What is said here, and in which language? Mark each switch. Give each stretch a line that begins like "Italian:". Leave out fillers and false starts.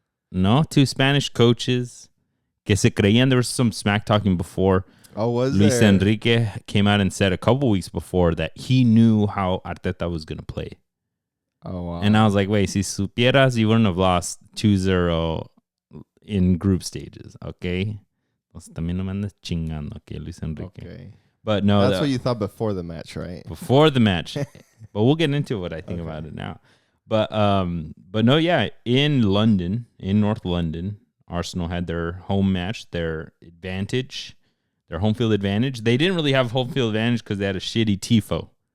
English: No, 2 Spanish coaches.
Spanish: Que se creían.
English: There was some smack talking before. Oh, was Luis there? Enrique came out and said a couple weeks before that he knew how Arteta was going to play. Oh, wow. And I was like, wait,
Spanish: si supieras,
English: you wouldn't have lost 2-0 in group stages, okay?
Spanish: También no me andes chingando,
English: okay,
Spanish: Luis Enrique.
English: Okay. But no. That's what you thought before the match, right? Before the match. But we'll get into what I think about it now. But no, yeah, in London, in North London, Arsenal had their home match, their home field advantage. They didn't really have home field advantage because they had a shitty tifo.